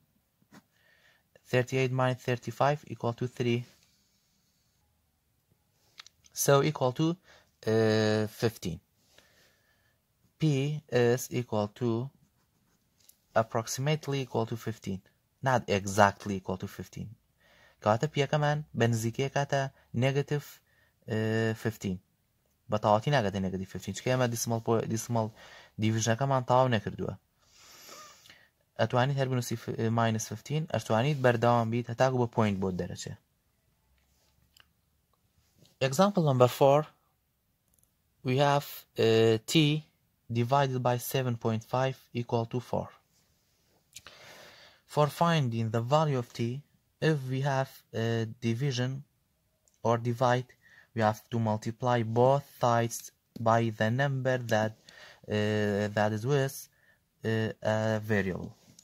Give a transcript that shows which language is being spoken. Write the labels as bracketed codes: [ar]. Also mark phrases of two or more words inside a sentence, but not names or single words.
[en] 38 minus 35 equal to 3. So equal to 15. P is equal to approximately equal to 15. Not exactly equal to 15. [ckb] كاتە پیەکەمان بە نزیکەیە کاتە نێگەتیف 15 بە تەواوەتی ناگاتە نێگەتیف 15 چکە ئێمە [en] decimal divisionەکەمان [ckb] تەواو نەکردووە ئەتوانیت هەر بنووسی ماینس 15 ئەتوانیت بەردەوام بیت هەتاکو بە پوینت بۆ دەرەچێ. [en] Example number 4, we have t divided by 7.5 equal to 4. For finding the value of t, if we have a division or divide, we have to multiply both sides by the number that is with a variable.